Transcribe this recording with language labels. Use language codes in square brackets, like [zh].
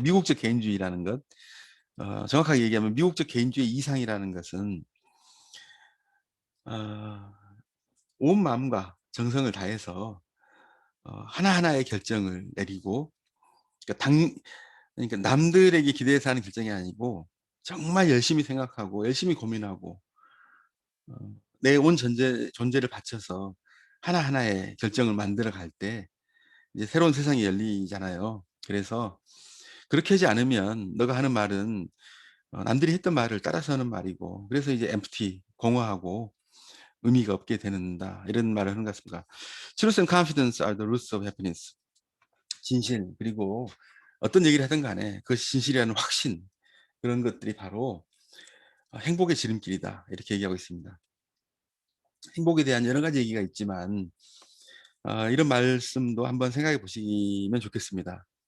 [ko] 미국적 개인주의라는 것. 정확하게 얘기하면 미국적 개인주의 이상이라는 것은 어, 온 마음과 정성을 다해서 하나하나의 결정을 내리고 그러니까 그러니까 남들에게 기대해서 하는 결정이 아니고 정말 열심히 생각하고 열심히 고민하고 어, 내 온 존재를 바쳐서 하나하나의 결정을 만들어 갈 때 이제 새로운 세상이 열리잖아요. 그래서 그렇게 하지 않으면 너가 하는 말은 남들이 했던 말을 따라서 하는 말이고 그래서 이제 empty, 공허하고 의미가 없게 되는다. 이런 말을 하는 것 같습니다. [en] Truth and confidence are the roots of happiness. [ko] 진실 그리고 어떤 얘기를 하든 간에 그것이 진실이라는 확신 그런 것들이 바로 행복의 지름길이다. 이렇게 얘기하고 있습니다. 행복에 대한 여러 가지 얘기가 있지만 이런 말씀도 한번 생각해 보시면 좋겠습니다.